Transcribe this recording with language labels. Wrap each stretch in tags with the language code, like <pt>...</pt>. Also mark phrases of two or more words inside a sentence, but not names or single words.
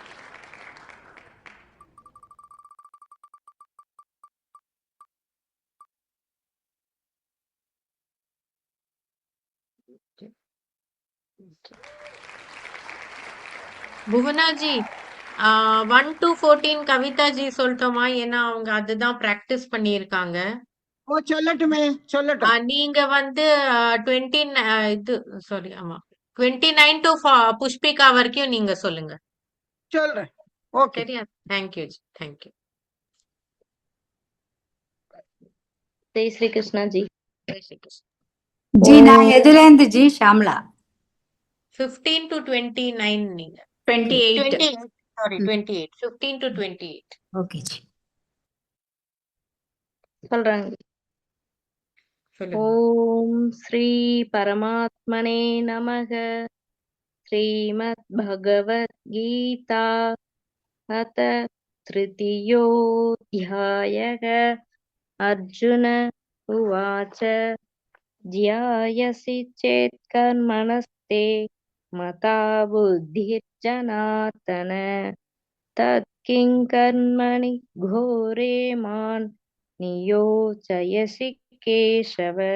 <ta>புவனாஜி 1 to 14 கவிதா ஜி சொல்லட்டுமா? ஏன்னா அவங்க அதுதான் பிராக்டிஸ் பண்ணியிருக்காங்க. ஓ சொல்லட்டுமே சொல்லட்டும். நீங்க வந்து 20 இது சாரி ஆமா 29 to புஷ்பிகா வரைக்கும் நீங்க சொல்லுங்க. சொல்றேன். ஓகே. சரியா? தேங்க்யூ ஜி, தேங்க்யூ.</ta> <hi>जय श्री कृष्णा जी।</hi> <ta>ஜெய் ஸ்ரீ கிருஷ்ணா. जी நான் எதுல இருந்து ஜி? ஷாம்லா. 15 to 29 நீங்க. 28. 28 சாரி 28 15 to 28. ஓகே ஜி. சொல்றாங்க. சொல்லுங்க.</ta> <sa>ओम् श्री परमात्मने नमः. श्रीमत् भगवत् गीता अथ तृतीयोऽध्यायः अर्जुन उवाच ध्यायसि चेत् कर्मणस्ते मता बुद्धिर्जनार्दन तत्किं कर्मणि घोरे मान् नियोजयसि केशव</sa>